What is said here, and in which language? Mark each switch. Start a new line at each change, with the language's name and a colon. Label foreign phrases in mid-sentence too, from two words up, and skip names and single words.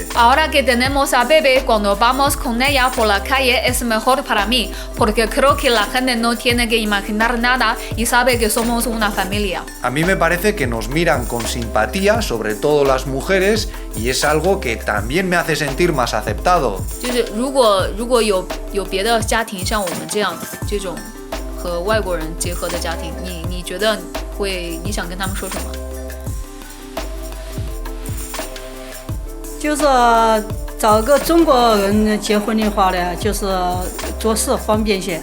Spanish: Ahora que tenemos a Bebe, cuando vamos con ella por la calle es mejor para mí, porque creo que la gente no tiene que imaginar nada y sabe que somos una familia. A mí me parece que nos miran con simpatía, sobre todo las mujeres, y es algo que también me hace sentir más aceptado.
Chinese: 就是如果有别的家庭像我们这样这种和外国人结合的家庭，你觉得你想跟他们说什么？就是找个中国人结婚的话呢，就是做事方便些。